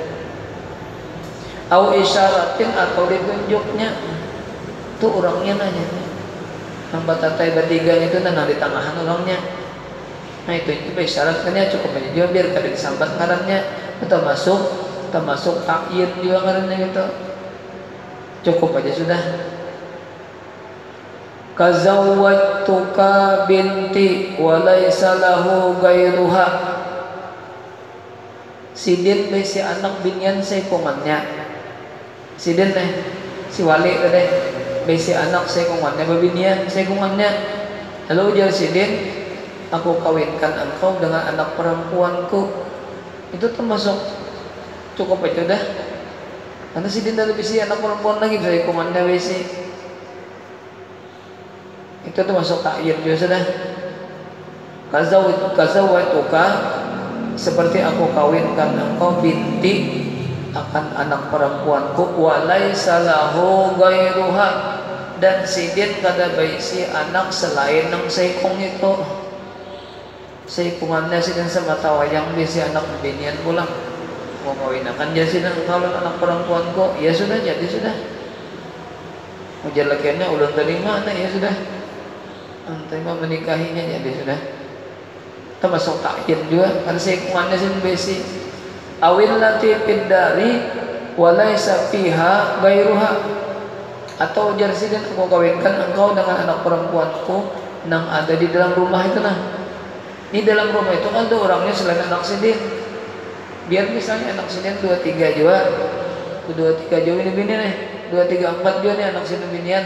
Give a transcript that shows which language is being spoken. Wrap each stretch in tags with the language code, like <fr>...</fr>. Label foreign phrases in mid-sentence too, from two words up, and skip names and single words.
<ar>Au isyaratin,</ar> <bjn>atau ditunjuknya itu orangnya nanya, yang batatai bertiga itu nana di tangahan orangnya. Nah itu isyaratnya cukup aja juga, biar kan disambat ngarannya. Itu termasuk ta'yin juga ngarannya gitu, cukup aja sudah.</bjn> <ar>Kazawwajtuka binti wa laisa lahu ghairuha,</ar> <bjn>sidin si anak binian saikungannya, sidin si wali teh si anak saikungannya babinian saikungannya. Lalu ujar sidin, aku kawinkan engkau dengan anak perempuanku. Itu termasuk cukup aja dah, karena sidin dari si anak perempuan lagi saikungannya besi. Itu termasuk ta'yin juga sudah. Kazawwajtuka, seperti aku kawinkan engkau, binti akan anak perempuanku,</bjn> <ar>wa laisa lahu ghairuha,</ar> <bjn>dan sidin kada baisi anak selain nang saikung itu. Saikungannya sidin semata wayang bisi anak binian pulang. Mau kawinakan dia sidin kalau anak perempuanku, ya sudah jadi sudah. Ujar lakiannya ulun terima, ya sudah. Terima menikahinya jadi sudah. Termasuk ta'yin juga, karena saikungannya sin besi.</bjn> <ar>Awil lati fiddari wa laisa fiha ghairuha,</ar> <bjn>atau ujar sidin aku kawinkan engkau dengan anak perempuanku yang ada di dalam rumah itu nah. Di dalam rumah itu ada orangnya selain anak sidin. Biar misalnya anak sidin 2-3 juga, 2-3 juga ini bini nih, 2-3-4 juga nih anak sidin binian.</bjn>